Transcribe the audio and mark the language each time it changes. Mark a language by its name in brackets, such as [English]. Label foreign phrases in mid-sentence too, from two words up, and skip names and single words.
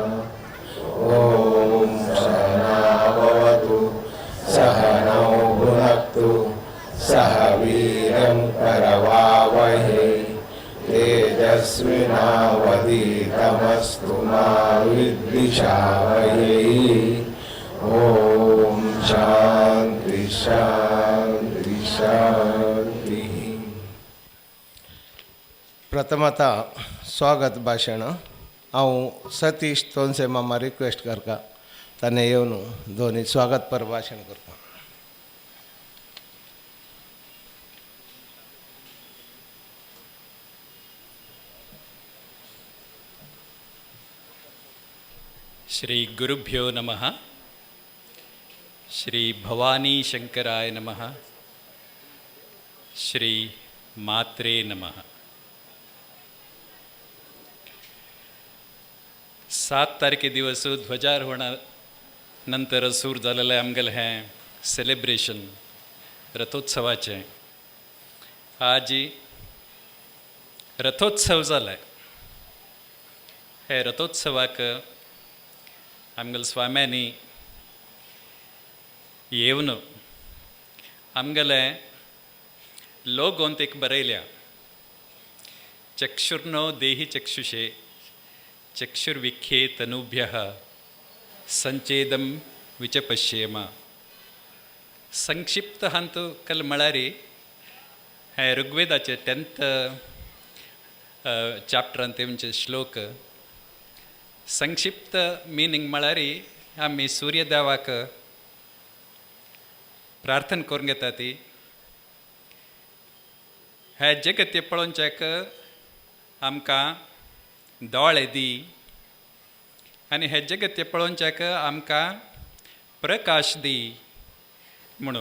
[Sanskrit] ओम सहना भवतु सहनौ भुनक्तु सह वीर्यं करवावहै तेजस्विनावधीतमस्तु मा विद्विषावहै. ओम शांति शांति शांति. [Konkani] प्रथमतः स्वागत भाषण हांव सतीश तोनसे मामा रिक्वेस्ट करता ताणें येवन दोन्ही स्वागतपर भाशण करता. [Sanskrit] श्री गुरुभ्यो नमः. श्री भवानी शंकराय नमः. श्री मात्रे नमः. [Konkani] 7 तारखे दिवस ध्वजारोहणानंतर सुरू झालेलं आमगेलें हें सेलिब्रेशन रथोत्सवाचें. आज रथोत्सव जालाय. हे रथोत्सवाक आमगेल स्वाम्यांनी येवन आमगेले लोगोंत बरयल्या [Sanskrit] चक्षुर्नो देहि चक्षुषे चक्षुर्विख्ये तनुभ्यः संचेदं विचपश्येम. [Konkani] संक्षिप्त हांतू कल म्हळ्यार हे ऋग्वेदाचे 10th चॅप्टरान तेंचे श्लोक. संक्षिप्त मिनींग म्हळ्यार आमी सूर्यदेवाक प्रार्थना करून घेता ती हे जगत पळोवच्याक आमकां दोळे दी आनी हे जगत पळोवच्याक आमकां प्रकाश दी म्हणून.